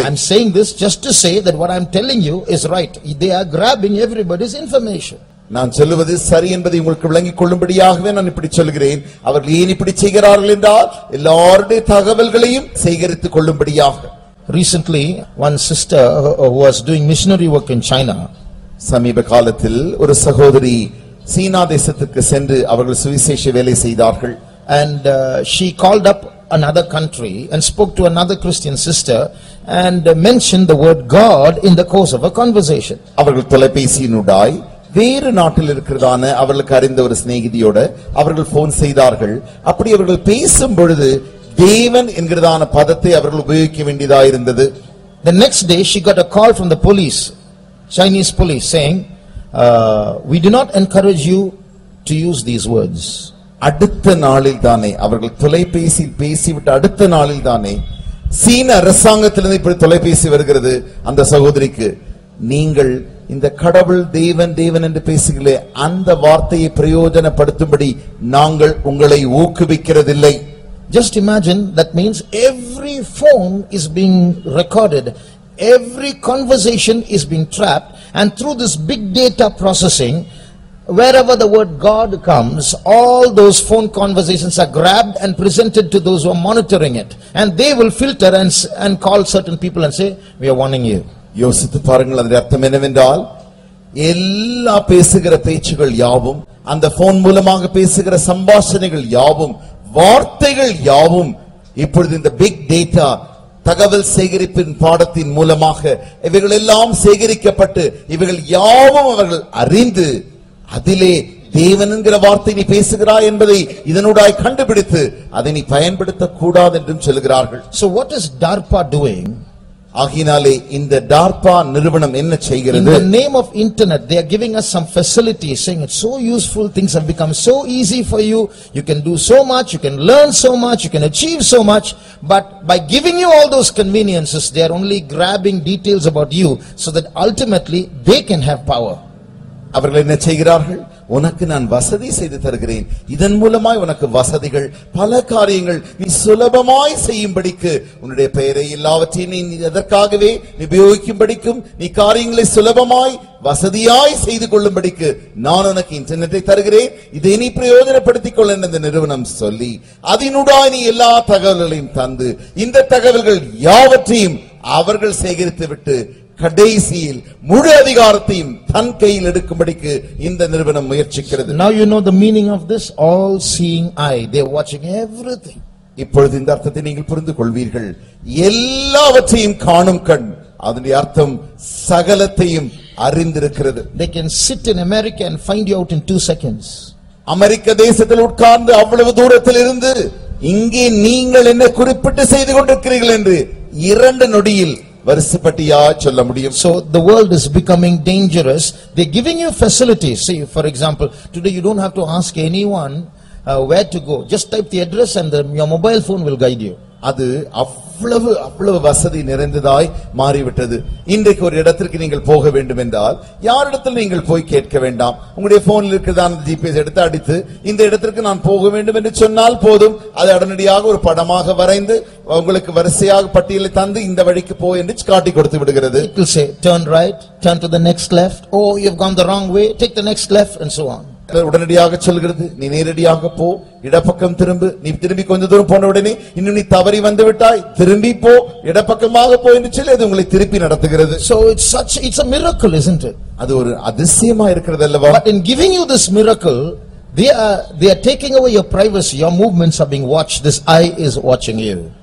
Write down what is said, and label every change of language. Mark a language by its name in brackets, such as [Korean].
[English] I'm saying this just to say that what I'm telling you is right. They are grabbing everybody's information. [Tamil] நான் சொல்லுவது சரி என்பதை உங்களுக்கு விளங்கிக் கொள்ளும்படியாகவே நான் இப்படி சொல்கிறேன். அவர்கள் ஏன் இப்படி செய்கிறார்கள் என்றால் எல்லாருடைய தகவல்களையும் சேகரித்துக் கொள்ளும்படியாக. [English] Recently, one sister who was doing missionary work in China, [Tamil] சமீப காலத்தில் ஒரு சகோதரி சீனா தேசத்துக்கு சென்று அவர்கள் சுவிசேஷ வேலை செய்தார்கள். [English] and she called up another country and spoke to another Christian sister and mentioned the word God in the course of a conversation. [Tamil] அவர்கள் தொலைபேசியினூடாய் வேறு நாட்டில் இருக்கிறதான அவர்களுக்கு அறிந்த ஒரு சிநேகிதியோட அவர்கள் போன் செய்தார்கள். அப்படி அவர்கள் பேசும் பொழுது தேவன் என்கிறதான பதத்தை அவர்கள் உபயோகிக்க வேண்டியதாயிருந்தது. [English] The next day she got a call from the police, Chinese police, saying we do not encourage you to use these words. [Tamil] அடுத்த நாளில் தானே அவர்கள் தொலைபேசியில் பேசிவிட்டு அடுத்த நாளில் தானே சீன அரசாங்கத்திலிருந்து இப்படி தொலைபேசி வருகிறது அந்த சகோதரிக்கு, நீங்கள் இந்த கடவுள் தேவன் தேவன் என்று பேசுகிறே அந்த வார்த்தையை பிரயோஜனப்படுத்தும்படி நாங்கள் உங்களை ஊக்குவிக்கிறதில்லை. [English] Just imagine, that means every phone is being recorded, every conversation is being trapped, and through this big data processing, wherever the word God comes, all those phone conversations are grabbed and presented to those who are monitoring it, and they will filter and call certain people and say, we are warning you. [Tamil] யோசித்து பாருங்கள், அதன் அர்த்தம் என்னவென்றால் எல்லா பேசுகிற பேச்சுகள் யாவும், அந்த போன் மூலமாக பேசுகிற சம்பாஷணைகள் யாவும், வார்த்தைகள் யாவும் இப்பொழுது இந்த பிக் டேட்டா தகவல் சேகரிப்பின் பாடத்தின் மூலமாக இவைகள் எல்லாம் சேகரிக்கப்பட்டு இவைகள் யாவும் அவர்கள் அறிந்து அதிலே தேவன் என்கிற வார்த்தை நீ பேசுகிறாய் என்பதை இதனூடாய் கண்டுபிடித்து அதை நீ பயன்படுத்த கூடாது என்றும் சொல்கிறார்கள். [English] So what is DARPA doing? [Tamil] ஆகினாலே இந்த டார்பா நிறுவனம் என்ன செய்கிறது? [English] In the name of internet, they are giving us some facilities, saying it's so useful, things have become so easy for you, you can do so much, you can learn so much, you can achieve so much, but by giving you all those conveniences, they are only grabbing details about you so that ultimately they can have power. [Tamil] அவர்கள் என்ன செய்கிறார்கள்? உனக்கு நான் வசதி செய்து தருகிறேன், இதன் மூலமாய் உனக்கு வசதிகள் பல காரியங்கள் நீ சுலபமாய் செய்யும்படிக்கு, உன்னுடைய பெயரை எல்லாவற்றையும் நீ எதற்காகவே உபயோகிக்கும்படிக்கும், நீ காரியங்களை சுலபமாய் வசதியாய் செய்து கொள்ளும்படிக்கு நான் உனக்கு இன்டர்நெட்டை தருகிறேன், இதை நீ பிரயோஜனப்படுத்திக் கொள்ள இந்த நிறுவனம் சொல்லி அதனுடாய் நீ எல்லா தகவல்களையும் தந்து இந்த தகவல்கள் யாவற்றையும் அவர்கள் சேகரித்து விட்டு கடைசியில் முழு அதிகாரத்தையும் தன் கையில் எடுக்கும்படிக்கு இந்த நிறுவனம் முயற்சிக்கிறது. [English] Now you know the meaning of this all seeing eye. They are watching everything. [Tamil] இப்பொழுது இந்த அர்த்தத்தை நீங்கள் புரிந்து கொள்வீர்கள். எல்லாவற்றையும் காணும் கண், அதனுடைய அர்த்தம் சகலத்தையும் அறிந்திருக்கிறது. [English] They can sit in America and find you out in 2 seconds. [Tamil] அமெரிக்க தேசத்தில் உட்கார்ந்து அவ்வளவு தூரத்தில் இருந்து இங்கே நீங்கள் என்ன குறிப்பிட்டு செய்து கொண்டிருக்கிறீர்கள் என்று 2 நொடியில் வருஷப்பட்டியா சொல்ல முடியும். [English] So the world is becoming dangerous. They're giving you facilities. See, for example, today you don't have to ask anyone where to go. Just type the address and your mobile phone will guide you. [Tamil] அது அவ்வளவு வசதி நிறைந்ததாய் மாறிவிட்டது. இன்றைக்கு ஒரு இடத்திற்கு நீங்கள் போக வேண்டும் என்றால் யாரிடத்தில் நீங்கள் போய் கேட்க வேண்டாம். உங்களுடைய போனில் இருக்கிறதான ஜிபிஎஸ் எடுத்து அடித்து இந்த இடத்திற்கு நான் போக வேண்டும் என்று சொன்னால் போதும், அது உடனடியாக ஒரு படமாக வரைந்து உங்களுக்கு வரிசையாக பட்டியலை தந்து இந்த வழிக்கு போ என்று காட்டி கொடுத்து விடுகிறது. [English] It will say turn right, turn to the next left, oh you have gone the wrong way, take the next left, and so on. [Tamil] உடனடியாக சொல்கிறது, நீ நேரடியாக போ, இடப்பக்கம் திரும்பு, நீ திரும்பி கொஞ்ச தூரம் போன உடனே இன்னும் நீ தவறி வந்து விட்டாய், திரும்பி போ, இடப்பக்கமாக போ என்று சொல்லி அது உங்களை திருப்பி நடத்துகிறது. [English] So it's a miracle, isn't it? [Tamil] அது ஒரு அதிசயமா இருக்கிறது அல்லவா? [English] But in giving you this miracle, they are taking away your privacy. Your movements are being watched. This eye is watching you.